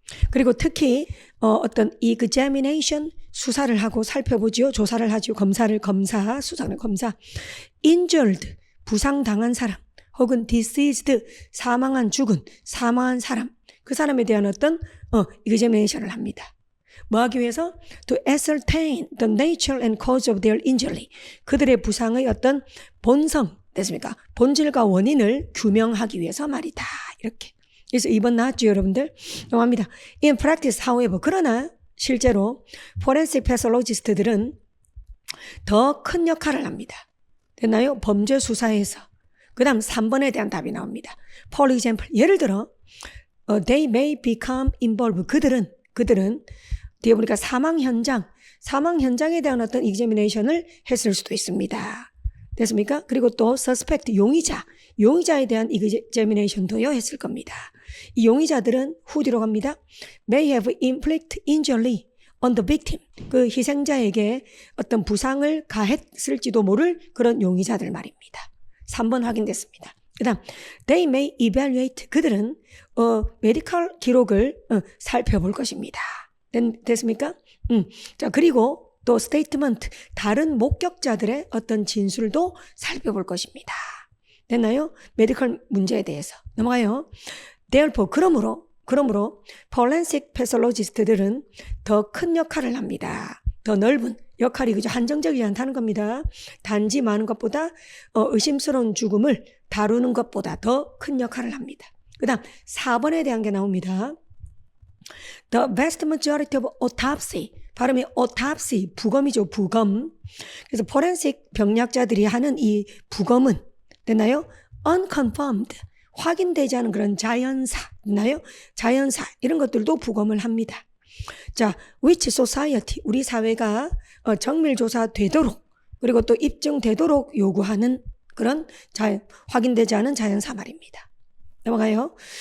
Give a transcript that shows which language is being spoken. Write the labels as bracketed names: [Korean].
[Korean] 그리고 특히 어떤 examination, 수사를 하고 살펴보지요. 조사를 하지요. 수사는 검사. injured, 부상당한 사람, 혹은 deceased, 사망한 사람, 그 사람에 대한 어떤 examination을 합니다. 뭐 하기 위해서? [English] To ascertain the nature and cause of their injury. [Korean] 그들의 부상의 어떤 본성, 됐습니까? 본질과 원인을 규명하기 위해서 말이다. 이렇게. 그래서 2번 나왔죠, 여러분들? 넘어갑니다. [English] In practice, however, [Korean] 그러나 실제로 forensic pathologist들은 더 큰 역할을 합니다. 됐나요? 범죄 수사에서. 그 다음 3번에 대한 답이 나옵니다. [English] For example, [Korean] 예를 들어 [English] they may become involved. [Korean] 그들은 뒤에 보니까 사망 현장에 대한 어떤 examination을 했을 수도 있습니다. 됐습니까? 그리고 또 suspect, 용의자에 대한 examination도요 했을 겁니다. 이 용의자들은 who 뒤로 갑니다. [English] may have inflicted injury on the victim. [Korean] 그 희생자에게 어떤 부상을 가했을지도 모를 그런 용의자들 말입니다. 3번 확인됐습니다. 그 다음 [English] they may evaluate. [Korean] 그들은 메디컬 기록을 살펴볼 것입니다. 됐습니까? 자, 그리고 또 스테이트먼트, 다른 목격자들의 어떤 진술도 살펴볼 것입니다. 됐나요? 메디컬 문제에 대해서. 넘어가요. Therefore, 그러므로 forensic pathologist들은 더 큰 역할을 합니다. 더 넓은 역할이 그저 한정적이지 않다는 겁니다. 단지 많은 것보다 의심스러운 죽음을 다루는 것보다 더 큰 역할을 합니다. 그 다음 4번에 대한 게 나옵니다. [English] The vast majority of autopsy, [Korean] 발음이 [English] autopsy, [Korean] 부검이죠, 부검. 그래서 포렌식 병리학자들이 하는 이 부검은, 됐나요? unconfirmed, 확인되지 않은 그런 자연사, 됐나요? 자연사, 이런 것들도 부검을 합니다. 자, [English] which society, [Korean] 우리 사회가 정밀조사 되도록, 그리고 또 입증되도록 요구하는 그런 확인되지 않은 자연사 말입니다. 넘어가요.